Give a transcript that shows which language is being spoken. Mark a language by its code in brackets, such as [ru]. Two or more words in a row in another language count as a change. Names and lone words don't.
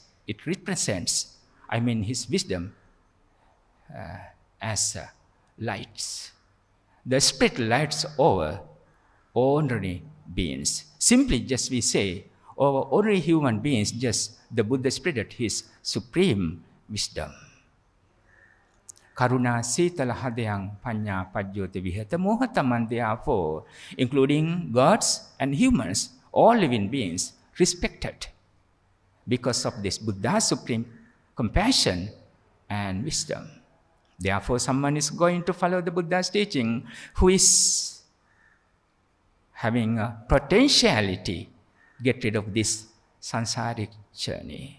[en] It represents, his wisdom as lights. The Spirit lights over ordinary beings. Simply just we say, over ordinary human beings, just the Buddha spread his supreme wisdom. [pi] Karuna sitala hadayang panya pajjoti vihata mohatamang, [en] therefore, including gods and humans, all living beings, respected because of this Buddha's supreme compassion and wisdom. Therefore, someone is going to follow the Buddha's teaching who is having a potentiality, get rid of this samsaric journey.